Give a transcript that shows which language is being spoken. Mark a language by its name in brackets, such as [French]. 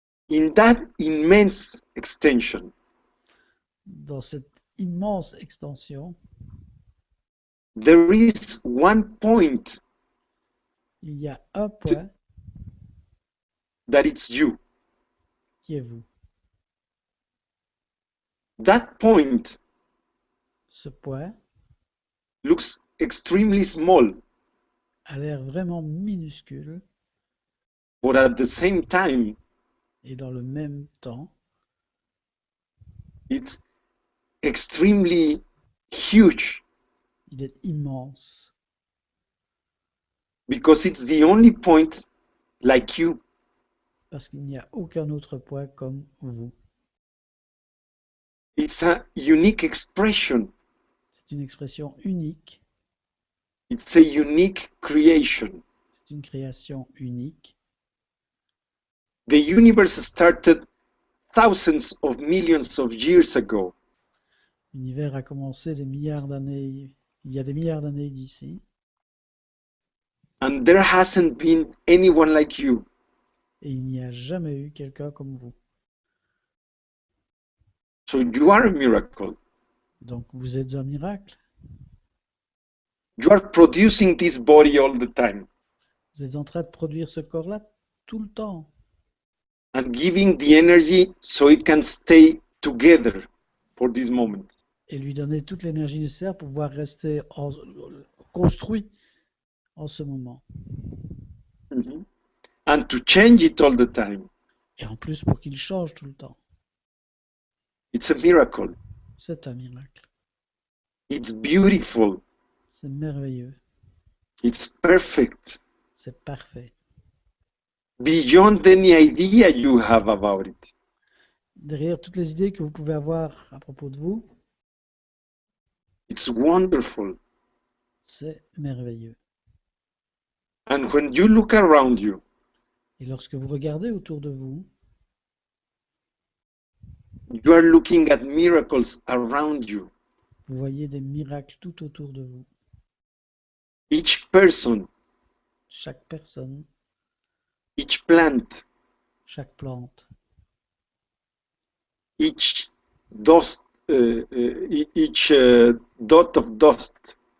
[English] In that immense extension, [French] Dans cette immense extension, [English] there is one point [French] il y a un point [English] that it's you. [French] qui est vous. [English] That point [French] Ce point [English] looks extremely small, [French] a l'air vraiment minuscule [English] but at the same time, [French] et dans le même temps, [English] it's extremely huge [French] il est immense [English] because it's the only point like you. [French] parce qu'il n'y a aucun autre point comme vous. [English] It's a unique expression. [French] C'est une expression unique, [English] It's a unique creation. [French] c'est une création unique. [English] The universe started thousands of millions of years ago. [French] L'univers a commencé des milliards d'années, il y a des milliards d'années d'ici, [English] And there hasn't been anyone like you. [French] et il n'y a jamais eu quelqu'un comme vous. [English] So you are a miracle. [French] Donc vous êtes un miracle. [English] You are producing this body all the time [French] Vous êtes en train de produire ce corps-là tout le temps [English] and giving the energy so it can stay together for this moment. [French] et lui donner toute l'énergie nécessaire pour pouvoir rester construit en ce moment. Mhm. [English] And to change it all the time. [French] Et en plus pour qu'il change tout le temps. [English] It's a miracle. [French] C'est un miracle. [English] It's beautiful. [French] C'est merveilleux. [English] It's perfect. [French] C'est parfait. [English] Beyond any idea you have about it. [French] Derrière toutes les idées que vous pouvez avoir à propos de vous, [English] It's wonderful. [French] c'est merveilleux. [English] And when you look around you, [French] Et lorsque vous regardez autour de vous, [English] you are looking at miracles around you. [French] vous voyez des miracles tout autour de vous. [English] Each person, [French] Chaque personne, [English] each plant, [French] chaque plante, [English] each dust, each dot of dust